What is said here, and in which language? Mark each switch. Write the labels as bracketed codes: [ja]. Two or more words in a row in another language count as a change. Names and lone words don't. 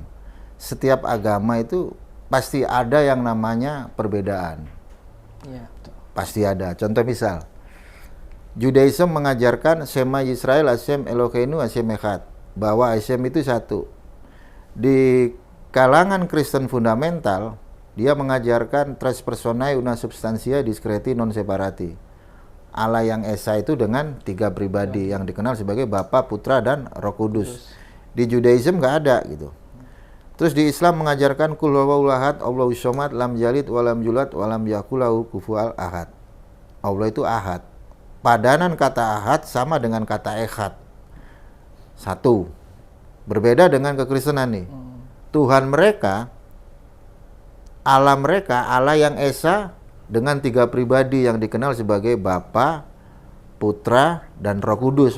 [id] Setiap agama itu pasti ada yang namanya perbedaan. Iya, betul. Pasti ada. Contoh misal, Judaism mengajarkan [he] שמע ישראל השם אלוקינו השם אחד, [id] bahwa Hashem itu satu. Di kalangan Kristen fundamental, dia mengajarkan [la] tres personae una substantia discreti non separati. [id] Allah yang Esa itu dengan 3 pribadi yang dikenal sebagai Bapa, Putra, dan Roh Kudus. Di Judaism nggak ada gitu. Terus di Islam mengajarkan [ar] قل هو الله أحد الله الصمد, لم يلد ولم يولد ولم يكن له كفوا أحد. [id] Allah itu ahad. Padanan kata ahad sama dengan kata echad. Satu. Berbeda dengan kekristenan nih. Tuhan mereka, Allah yang Esa dengan 3 pribadi yang dikenal sebagai Bapa, Putra, dan Roh Kudus.